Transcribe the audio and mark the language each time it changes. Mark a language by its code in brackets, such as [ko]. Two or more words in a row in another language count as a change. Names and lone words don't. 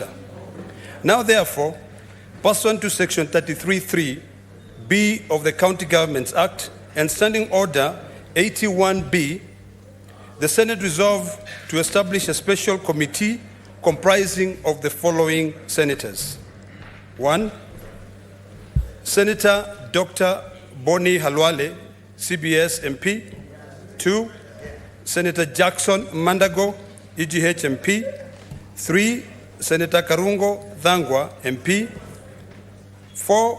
[en] Now, therefore, pursuant to Section 33(3)(b) of the County Governments Act and Standing Order 81B, the Senate resolved to establish a special committee comprising of the following senators. 1. Senator Dr. Boni Halwale, CBS MP. 2. Senator Jackson Mandago, EGH MP. 3. Senator Karungo Dhangwa, MP. 4.